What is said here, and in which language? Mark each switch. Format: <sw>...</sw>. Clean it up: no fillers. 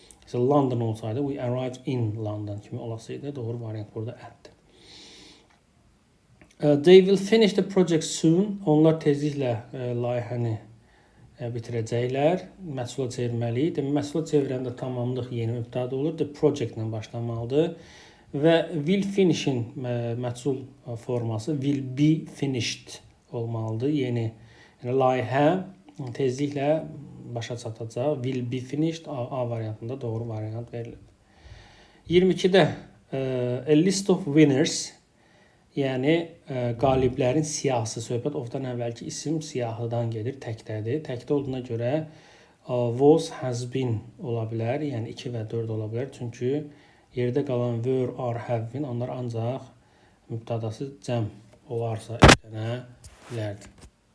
<en>So London</en> <az>olsaydı</az> <en>we arrived in London</en> <az>kimi olasıydı. Doğru variant burada at'dir.</az> <en>They will finish the project soon.</en> <az>Onlar tezliklə layihəni bitirəcəklər. Məhsula çevirməliyik. Məhsula çevirəndə tamamlıq yeni mübtəda olur.</az> <en>The project</en> <az>ilə başlamalıdır. Və</az> <en>will finish-</en> <az>in məhsul forması</az> <en>will be finished</en> <az>olmalıdır. Yəni layihə tezliklə başa çatacaq.</az> <en>Will be finished</en> <az>A variantında doğru variant verilib. 22-də</az> <en>a list of winners,</en> <az>yəni qaliblərin siyahısı, söhbət ofdan əvvəlki isim siyahıdan gedir, təkdədir. Təkdə olduğuna görə</az> <en>was, has been</en> <az>ola bilər, yəni 2 və 4 ola bilər. Çünki yerdə qalan</az> <en>were, are, have been</en> <az>onlar ancaq mübtədası cəm olarsa işlənə bilərdir.</az>